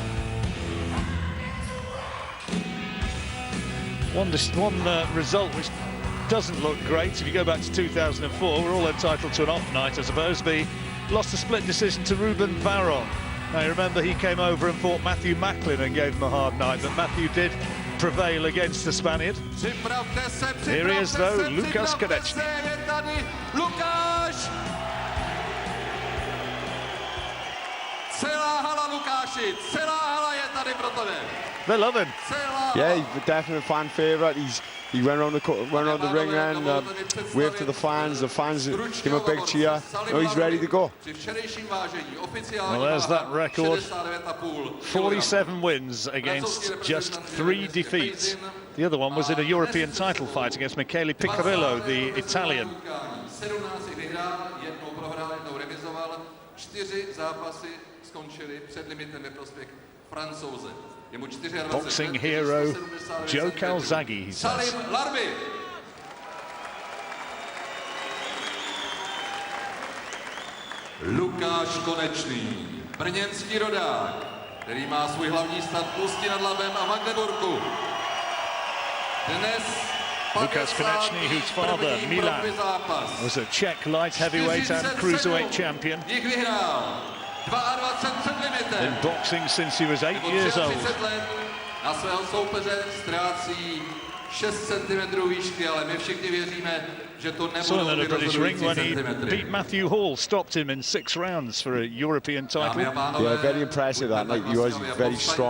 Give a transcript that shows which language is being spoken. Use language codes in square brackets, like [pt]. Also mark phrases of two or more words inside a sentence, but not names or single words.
[en] One result which doesn't look great, if you go back to 2004, we're all entitled to an off night, I suppose. He lost a split decision to Ruben Baron. Now, you remember he came over and fought Matthew Macklin and gave him a hard night, but Matthew did prevail against the Spaniard. Here he is, though, Lukas Konecny. Lukáš! [cs] Celá hala Lukáši, celá hala je tady pro tebe. [en] They love him. Yeah, he's definitely a fan favourite. He went around the ring and waved to the fans. The fans gave him a big cheer. Now he's ready to go. Well, there's that record. 47 wins against just 3 defeats. The other one was in a European title fight against Michele Piccirillo, the Italian. [cs] 4 zápasy skončily před limitem ve prospěch Francouze. [en] Boxing hero Joe Calzaghe, he says. Salim Larbi. [cs] Lukáš Konecný, brněnský rodák, který má svůj hlavní start v Ústí nad Labem a Magdeburku. Dnes [en] Lukas Konecny, whose father, Milan, was a Czech light heavyweight and cruiserweight champion. In boxing since he was 8 years old. [cs] Na svého soupeře ztrácí 6 cm výšky, ale my všichni věříme, že to [en] Saw him [cs] nebudou [en] at a British ring when he [cs] centimetry. [en] beat Matthew Hall, stopped him in 6 rounds for a European title. Yeah, very impressive that night. He was very strong.